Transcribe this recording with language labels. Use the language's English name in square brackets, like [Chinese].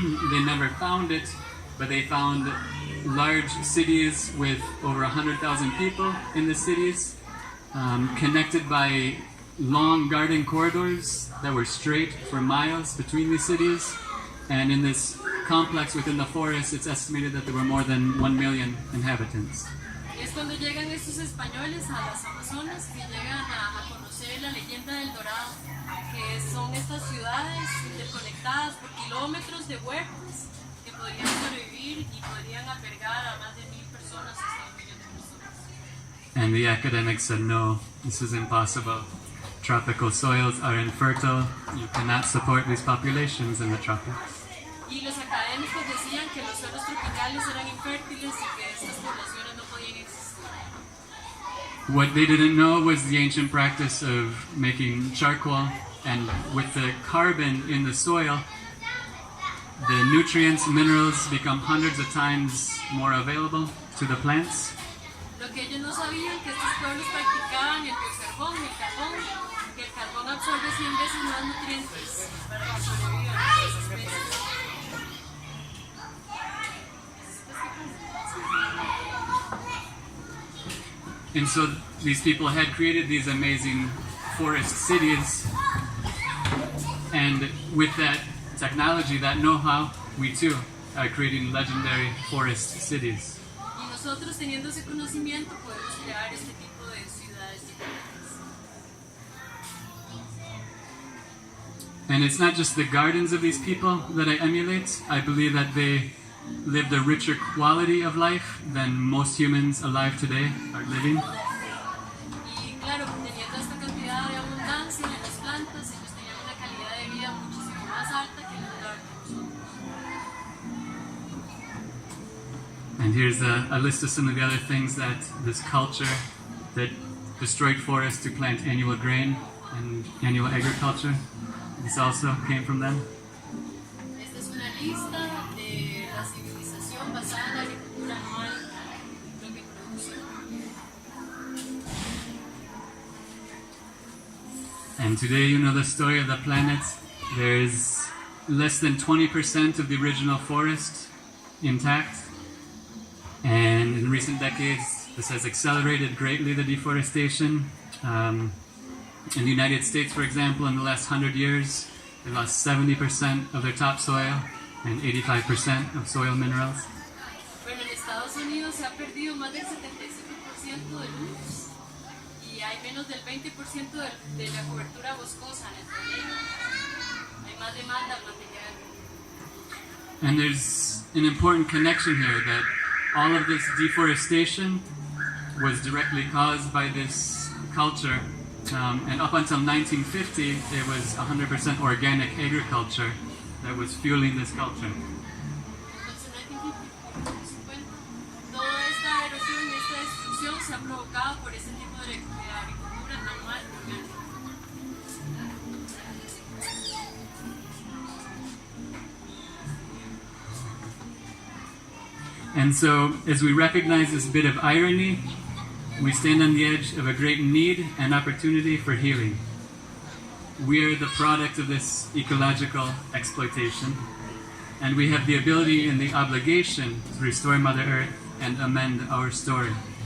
[English] They never found it, but they found large cities with over 100,000 people in the cities, connected by long garden corridors that were straight for miles between these cities. And in this complex within the forest, it's estimated that there were more than 1 million inhabitants. [Spanish] Y es cuando llegan estos españoles a las Amazonas que llegan a conocer la leyenda del Dorado, que son estas ciudades interconectadas por kilómetros de huertas que podrían sobrevivir y podrían albergar a más de 1,000 personas hasta 1 millón de personas. [English] And the academics said, no, this is impossible. Tropical soils are infertile. You cannot support these populations in the tropics. [Spanish] Y los académicos decían que los suelos tropicales eran infértiles y que estas poblaciones no podían existir. [English] What they didn't know was the ancient practice of making charcoal, and with the carbon in the soil, the nutrients, minerals become hundreds of times more available to the plants. [Spanish] Lo que ellos no sabían que estos pueblos practicaban el biocarbón, que el carbón absorbe 100 veces más nutrientes para que sobrevivan las especies. [English] And so these people had created these amazing forest cities, and with that technology, that know-how, we too are creating legendary forest cities. [Spanish] Y nosotros, teniendo ese conocimiento, podemos crear este tipo de ciudades diferentes. [English] And it's not just the gardens of these people that I emulate. I believe that they lived a richer quality of life than most humans alive today are living. [Spanish] Y claro, teniendo esta cantidad de abundancia en las plantas, ellos tenían una calidad de vida muchísimo más alta que la de nosotros. [English] And here's a list of some of the other things that this culture that destroyed forests to plant annual grain and annual agriculture, this also came from them. [Spanish] Esta es una lista de la civilización basada en la agricultura anual, lo que produce. [English] And today, you know the story of the planet. There's less than 20% of the original forest intact. And in recent decades, this has accelerated greatly the deforestation. In the United States, for example, in the last 100 years, they lost 70% of their topsoil and 85% of soil minerals. [Spanish] Bueno, en Estados Unidos se ha perdido más del 75% de luz y hay menos del 20% de la cobertura boscosa en el planeta. Hay más demanda al material. [English] And there's an important connection here that all of this deforestation was directly caused by this culture. And up until 1950, it was 100% organic agriculture that was fueling this culture. [Spanish] Entonces, en 1950, toda esta erosión y esta destrucción se ha provocado por ese tipo de agricultura anual orgánica. [English] And so, as we recognize this bit of irony, We stand on the edge of a great need and opportunity for healing. We are the product of this ecological exploitation, and we have the ability and the obligation to restore Mother Earth and amend our story.